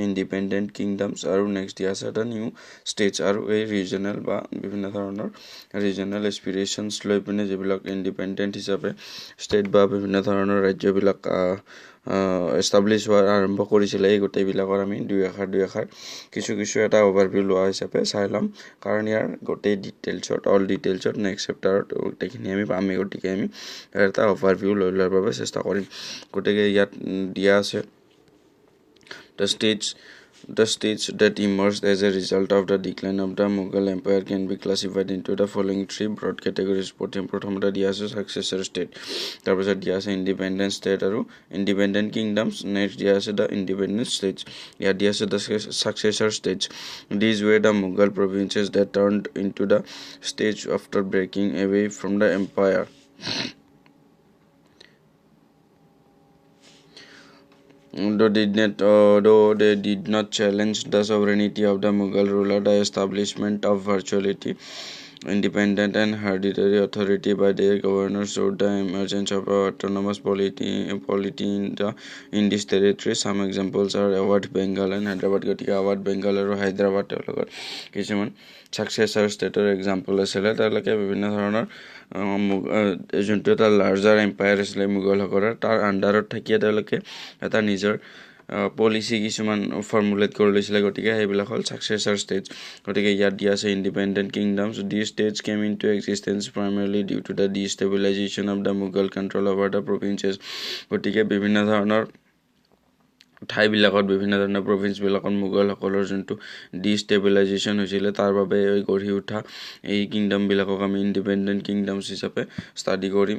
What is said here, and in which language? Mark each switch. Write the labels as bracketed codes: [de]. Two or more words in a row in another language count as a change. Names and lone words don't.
[en] independent kingdoms [as] আৰু নেক্সট দিয়া আছে এটা [en] new states [as] আৰু এই ৰিজনেল বা বিভিন্ন ধৰণৰ [en] regional aspirations [as] লৈ পিনে যিবিলাক ইণ্ডিপেণ্ডেণ্ট হিচাপে ষ্টেট বা বিভিন্ন ধৰণৰ ৰাজ্যবিলাক এষ্টাব্লিছ হোৱাৰ আৰম্ভ কৰিছিলে এই গোটেইবিলাকৰ আমি দুই এষাৰ কিছু এটা অভাৰভিউ লোৱা হিচাপে চাই ল'ম কাৰণ ইয়াৰ গোটেই অল ডিটেইলছত নেক্সট চেপ্টাৰত গোটেইখিনি আমি পামেই গতিকে আমি এটা অভাৰভিউ লৈ লোৱাৰ বাবে চেষ্টা কৰিম গতিকে ইয়াত দিয়া আছে [en] The states that emerged as a result of the decline of the Mughal Empire can be classified into the following three broad categories. [as] প্ৰথমতে দিয়া আছে [en] successor state, [as] তাৰপিছত দিয়া আছে [en] independent state [as] আৰু [en] independent kingdoms, [as] next দিয়া আছে [en] the independent states, [as] ইয়াত দিয়া আছে [en] the successor states. These were the Mughal provinces that turned into the states after breaking away from the empire. Though they did not challenge the sovereignty of the Mughal ruler, the establishment of virtually independent and hereditary authority by their governors showed the emergence of autonomous polity in this territory. Some examples are Awadh Bengal and Hyderabad. [as] গতিকে Awadh Bengal আৰু হায়দৰাবাদ তেওঁলোকৰ কিছুমান ছাকচেছৰ ষ্টেটৰ এক্সাম্পল আছিলে তেওঁলোকে বিভিন্ন ধৰণৰ যোনটো এটা [en] larger empire [as] আছিলে মোগলসকলৰ তাৰ আণ্ডাৰত থাকিয়ে তেওঁলোকে এটা নিজৰ পলিচি কিছুমান ফৰ্মুলেট কৰি লৈছিলে গতিকে সেইবিলাক হ'ল [en] successor states [as] গতিকে ইয়াত দিয়া আছে [en] independent kingdoms the states came into existence primarily due to the destabilization of the Mughal control over the provinces [as] গতিকে বিভিন্ন ধৰণৰ ঠাইবিলাকত বিভিন্ন ধৰণৰ প্ৰভিন্সবিলাকত মোগলসকলৰ যোনটো ডিষ্টেবিলাইজেশ্যন হৈছিলে তাৰ বাবে গঢ়ি উঠা এই কিংডমবিলাকক আমি [en] independent kingdoms [as] হিচাপে ষ্টাডি কৰিম।